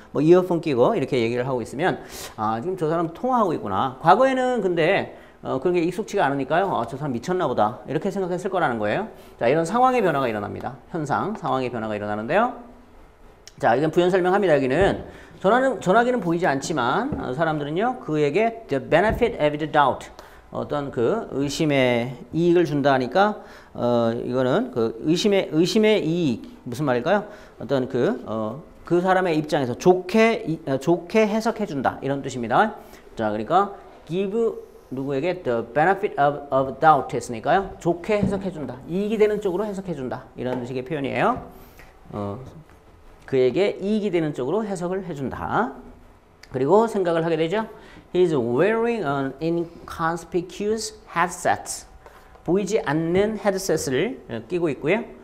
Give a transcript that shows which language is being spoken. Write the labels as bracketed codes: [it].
[ko] 뭐 이어폰 끼고 이렇게 얘기를 하고 있으면 아, 지금 저 사람 통화하고 있구나. 과거에는 근데 그런 게 익숙치가 않으니까요. 저 사람 미쳤나 보다. 이렇게 생각했을 거라는 거예요. 자, 이런 상황의 변화가 일어납니다. 현상, 상황의 변화가 일어나는데요. 자, 이건 부연 설명합니다. 여기는 전화기는 보이지 않지만 사람들은요. 그에게 [en] the benefit of the doubt. [ko] 어떤 그 의심의 이익을 준다니까 이거는 그 의심의 이익 무슨 말일까요? 어떤 그 사람의 입장에서 좋게 해석해 준다 이런 뜻입니다. 자, 그러니까 give 누구에게 [en] the benefit of doubt [ko] 했으니까요. 좋게 해석해 준다. 이익이 되는 쪽으로 해석해 준다. 이런 식의 표현이에요. 그에게 이익이 되는 쪽으로 해석을 해 준다. 그리고 생각을 하게 되죠. [en] He's wearing an inconspicuous headset. [ko] 보이지 않는 헤드셋을 끼고 있고요.